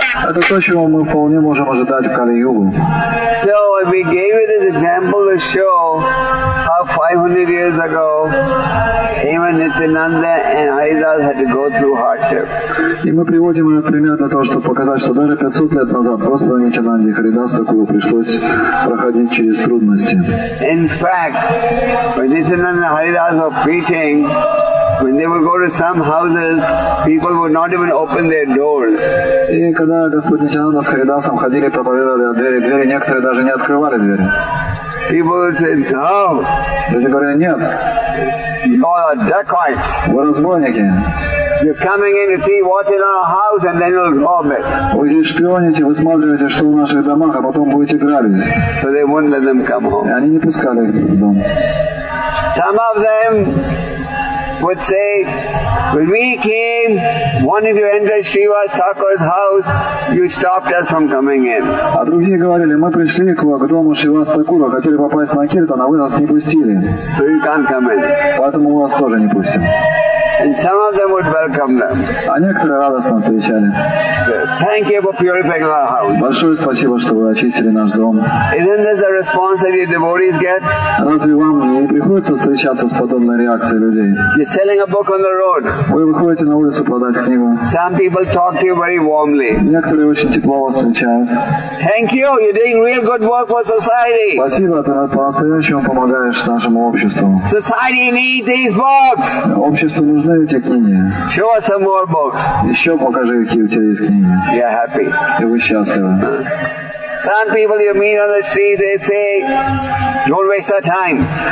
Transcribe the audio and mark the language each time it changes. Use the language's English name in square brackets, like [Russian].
[Russian] Это то, чего мы вполне можем ожидать в Кали-югу. [English] So we gave you this example to show how 500 years ago even Nityananda and Haridas had to go through hardship. [Russian] И мы приводим этот пример для того, чтобы показать, что даже 500 лет назад Господу Нитянанде и Харидас такого пришлось проходить через трудности. [English] In fact, when Nityananda and Haridas were preaching, when they would go to some houses, people would not even open their doors. [Russian] И когда Господь Нитянанда с Харидасом ходили, проповедовали о двери, некоторые даже не открывали двери. [English] People would say, no. [Russian] Люди говорили, нет. [English] You are dacoits. [Russian] Вы разбойники. [English] You're coming in to see what's in our house and then you'll rob it. [Russian] Вы здесь шпионите, высматриваете, что в наших домах, а потом будете грабить. [English] So they wouldn't let them come home. [Russian] И они не пускали их в дом. [English] Some of them would say, when we came, wanting to enter Srivas Thakur's house, you stopped us from coming in. [Russian] А другие говорили, мы пришли к дому Шривас Такура, хотели попасть на Киртан, а вы нас не пустили. [English] So you can't come in. [Russian] Поэтому мы вас тоже не пустим. [English] And some of them would welcome them. [Russian] А некоторые радостно встречали. [English] Thank you for purifying our house. [Russian] Большое спасибо, что вы очистили наш дом. [English] Isn't this the response that your devotees get? [Russian] Разве вам не приходится встречаться с подобной реакцией людей? [English] You're selling a book on the road. [Russian] Вы выходите на улицу продать книгу. [English] Some people talk to you very warmly. [Russian] Некоторые очень тепло вас встречают. [English] Thank you, you're doing real good work for society. [Russian] Спасибо, ты по-настоящему помогаешь нашему обществу. [English] Society needs these books. [Russian] Обществу нужны эти книги. [English] Show us some more books. [Russian] Еще покажи, какие у тебя есть книги. [English] You're happy. [Russian] И вы счастливы. [English] Some people you meet on the street, they say, don't waste our time.